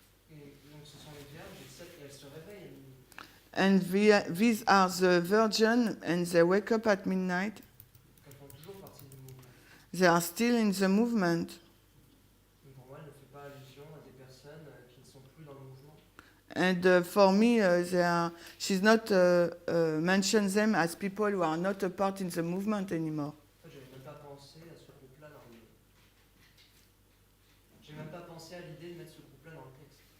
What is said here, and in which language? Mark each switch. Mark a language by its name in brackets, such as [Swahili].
[French] Et donc ce sont les vierges, et celles qui elles se réveillent. [English] And these are the virgin and they wake up at midnight. [French] Elles font toujours partie du mouvement. [English] They are still in the movement. [French] Donc pour moi, elle ne fait pas allusion à des personnes qui ne sont plus dans le mouvement. [English] And for me, she's not mentioned them as people who are not a part in the movement anymore. [French] En fait, j'avais même pas pensé à ce groupe-là dans le... J'ai même pas pensé à l'idée de mettre ce groupe-là dans le texte.